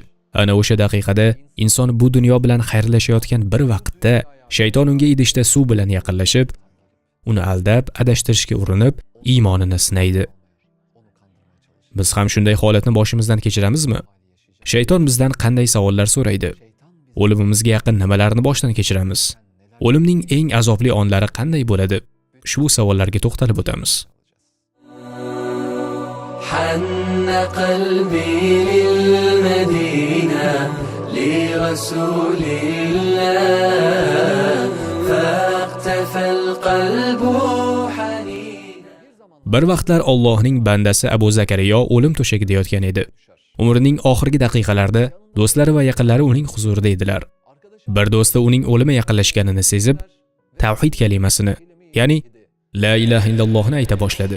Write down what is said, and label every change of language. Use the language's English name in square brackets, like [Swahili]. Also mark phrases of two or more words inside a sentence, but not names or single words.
[Uzbek] Ana o'sha daqiqada inson bu dunyo bilan xayrlashayotgan bir vaqtda shayton unga idishda suv bilan yaqinlashib, uni aldab, adashtirishga urinib, iymonini sinaydi. Biz ham shunday holatni boshimizdan kechiramizmi? Shayton bizdan qanday savollar so'raydi? O'limimizga yaqin nimalarni boshdan kechiramiz? O'limning eng azobli onlari qanday bo'ladi? Shu savollarga to'xtalib o'tamiz. [Arabic] حن قلبي للمدينة لرسول الله فاقتفى القلب حنينا. [Uzbek] Bir vaqtlar Allohning bandasi Abu Zakariyo o'lim to'shagida yotgan edi. Umrining oxirgi daqiqalarida do'stlari va yaqinlari uning huzurida edilar. Bir do'sti uning o'limi yaqinlashganini sezib, tavhid kalimasini, ya'ni [Arabic] لا إله إلا الله [Uzbek] ayta boshladi.